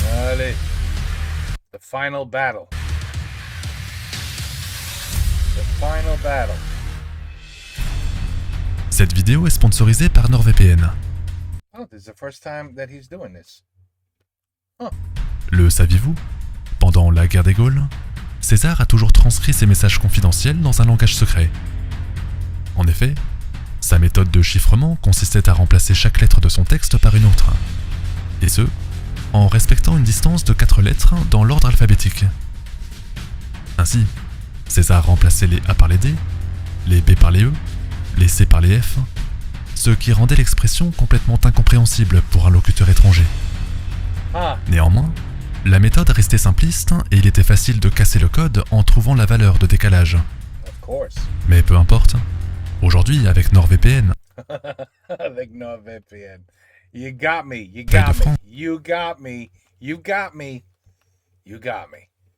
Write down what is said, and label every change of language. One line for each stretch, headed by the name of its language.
French: Allez,
English: the final battle. The final battle.
French: Cette vidéo est sponsorisée par NordVPN.
English: Oh, this is the first time that he's doing this.
French: Le saviez-vous? Pendant la guerre des Gaules, César a toujours transcrit ses messages confidentiels dans un langage secret. En effet, sa méthode de chiffrement consistait à remplacer chaque lettre de son texte par une autre. Et ce, en respectant une distance de 4 lettres dans l'ordre alphabétique. Ainsi, César remplaçait les A par les D, les B par les E, les C par les F, ce qui rendait l'expression complètement incompréhensible pour un locuteur étranger. Néanmoins, la méthode restait simpliste et il était facile de casser le code en trouvant la valeur de décalage. Mais peu importe, aujourd'hui avec NordVPN, Avec NordVPN.
English: You got me, you got me, you got me, you got me, you got me.